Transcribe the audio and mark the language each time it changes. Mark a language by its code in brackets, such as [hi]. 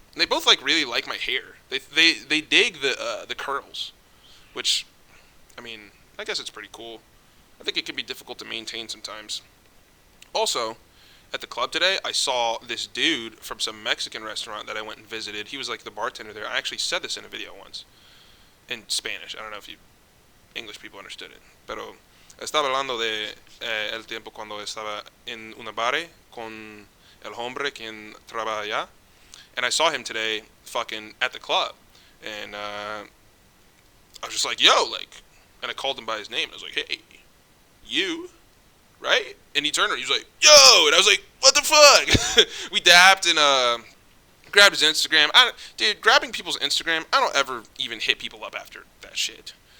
[en] And they both like really like my hair. They dig the curls, which, I mean, I guess it's pretty cool. I think it can be difficult to maintain sometimes. Also, at the club today, I saw this dude from some Mexican restaurant that I went and visited. He was like the bartender there. I actually said this in a video once in Spanish. I don't know if you English people understood it. [es] Pero estaba hablando de el tiempo cuando estaba en una bar con el hombre quien trabaja allá. [en] And I saw him today fucking at the club. And I was just like, yo, like, and I called him by his name. I was like, hey, you, right? And he turned around, he was like, yo, and I was like, what the fuck? We dapped and grabbed his Instagram. Dude, grabbing people's Instagram, I don't ever even hit people up after that shit.